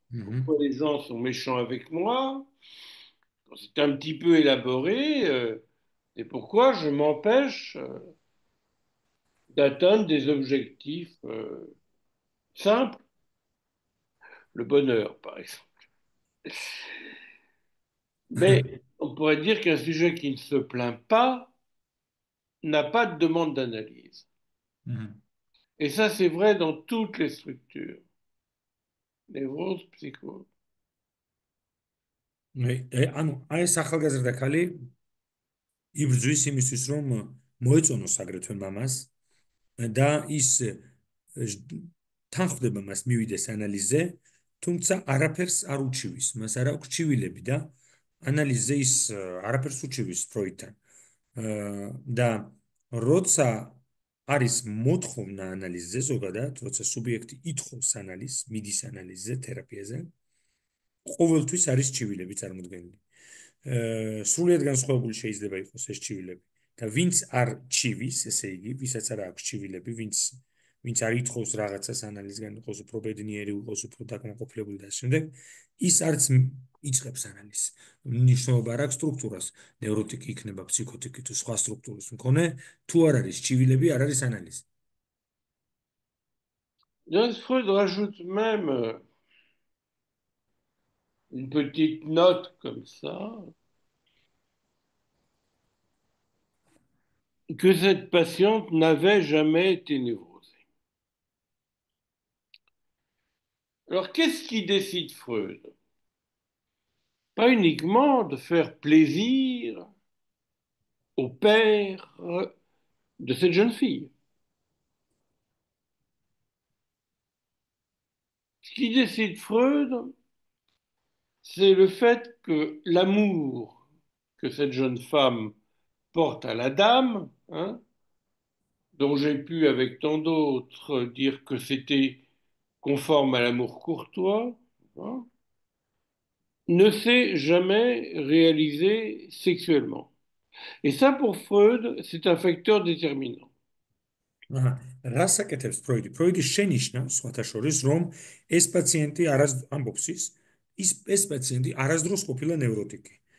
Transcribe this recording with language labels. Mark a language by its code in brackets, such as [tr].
[fr] Pourquoi les gens sont méchants avec moi? Quand c'est un petit peu élaboré, et pourquoi je m'empêche d'atteindre des objectifs simples, le bonheur par exemple. Mais on pourrait dire qu'un sujet qui ne se plaint pas n'a pas de demande d'analyse. Et ça, c'est vrai dans toutes les structures. Névrose, psychose. [ka] ანუ აი ეს ახალგაზრდა ქალი იბრძვის იმისთვის რომ მოეწონოს აგრეთვე მამას და ის თანხდება მას მივიდეს ანალიზზე, თუმცა არაფერს არ უჩივის, მას არ აქვს ჩივილები და ანალიზზე ის არაფერს უჩივის ფროიდთან. და როცა არის მოთხოვნა ანალიზზე ზოგადად, როცა სუბიექტი ითხოვს ანალიზს, მიდის ანალიზზე, თერაპიაზე, ყოველთვის არის ჩივილები წარმოდგენილი. სრულიად განსხვავებული შეიძლება იყოს ეს ჩივილები და ვინც არ ჩივის, ესე იგი, ვისაც არ აქვს ჩივილები, ვინც არ ითხოვს რაღაცას ანალიზგან, იყოს უფრო ბედნიერი, იყოს უფრო დაკმაყოფილებული და ასე შემდეგ, ის არც იწყებს ანალიზს. მნიშვნელობა არ აქვს სტრუქტურას, ნევროტიკი იქნება, ფსიქოტიკი თუ სხვა სტრუქტურის მქონე, თუ არ არის ჩივილები, არ არის ანალიზი. [fr] Freud rajoute même une petite note comme ça, que cette patiente n'avait jamais été névrosée. Alors, qu'est-ce qui décide Freud? Pas uniquement de faire plaisir au père de cette jeune fille. Ce qui décide Freud, c'est le fait que l'amour que cette jeune femme porte à la dame, hein, dont j'ai pu, avec tant d'autres, dire que c'était conforme à l'amour courtois, hein, ne s'est jamais réalisé sexuellement. Et ça, pour Freud, c'est un facteur déterminant. [ka] რას აკეთებს ფროიდი? ფროიდი შენიშნავს, სხვათა შორის, რომ ეს პაციენტი ამბობს ეს პაციენტი არასდროს ყოფილა ნევროტიკი.